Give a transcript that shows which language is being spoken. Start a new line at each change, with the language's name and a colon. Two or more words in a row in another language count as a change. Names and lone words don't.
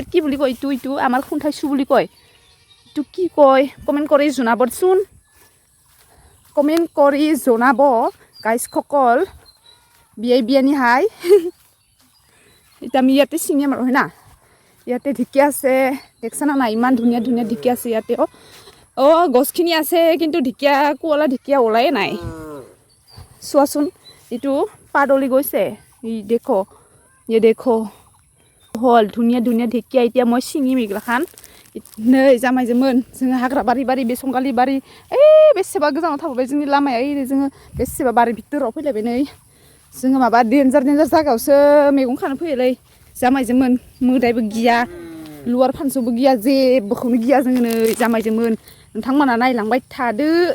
Assamese: কি বুলি কয় ইটো আমাৰ খুন্থাইছোঁ বুলি কয় ইটো কি কয় কমেণ্ট কৰি জনাবচোন কমেণ্ট কৰি জনাব গাইজসকল বিয়ানিহাय এতিয়া আমি ইয়াতে চিঙিম আৰু হয় না ইয়াতে ঢেকীয়া আছে দেখছানা নাই ইমান ধুনীয়া ঢেকীয়া আছে ইয়াতে গছখিনি আছে কিন্তু ঢেকীয়া কোৱলা ঢেকীয়া ওলায়ে নাই চোৱাচোন এইটো পাদলি গৈছে দেখো হল ধুনীয়া ঢেকীয়া এতিয়া মই চিঙিম এইগিলাখান
Bodo: नै जामायजोमोन जोङो हाग्रा बारि बे संगालि बारि बेसेबा गोजानाव थाबोबाय जोंनि लामाया जोङो बेसेबा बारि भितराव फैलायबाय नै जोङो माबा देन्जार जायगायावसो मैगं खानो फैयोलै जामायजोमोन मोदायबो गिया लुवार फानसौबो गिया जेबोखौनो गिया जोङो नै जामायजोमोन नोंथांमोना नायलांबाय थादो